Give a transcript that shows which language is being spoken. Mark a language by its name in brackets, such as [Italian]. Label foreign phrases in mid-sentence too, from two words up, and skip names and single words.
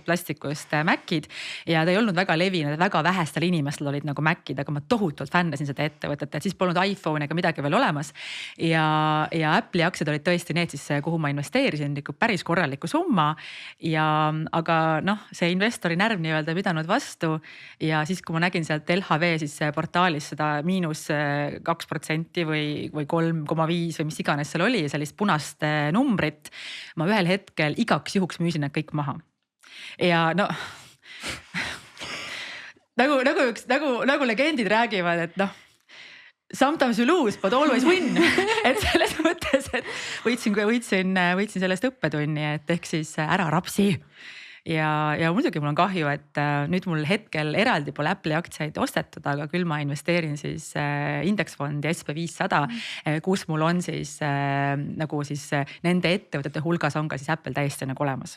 [Estonian] plastikust Macid ja ta ei olnud väga levinud, väga vähestel inimestel olid nagu Macid, aga ma tohutult fännasin seda ettevõtet, et siis polnud iPhone ega midagi veel olemas ja Apple'i aktsiad olid tõesti need siis kuhu ma investeerisin ikka päris korraliku summa aga noh, see investori närv nii-öelda ei pidanud vastu ja siis, kui ma nägin sealt LHV siis portaalis seda -2% või 3,5 või mis iganes seal oli, sellist punast numbrit, ma ühel hetkel igaks juhuks müüsin need kõik maha. Ja no nagu legendid räägivad, et noh, [English] sometimes you lose, but always win. [Estonian] Et selles mõttes, et võitsin sellest õppetunni, et ehk siis ära rapsi. Ja muidugi mul on kahju, et nüüd mul hetkel eraldi pole Apple'i aktsiaid ostetud, aga küll ma investeerin siis indeksfondi SP500, kus mul on siis nagu siis nende ettevõtete hulgas on ka siis Apple täiesti nagu olemas.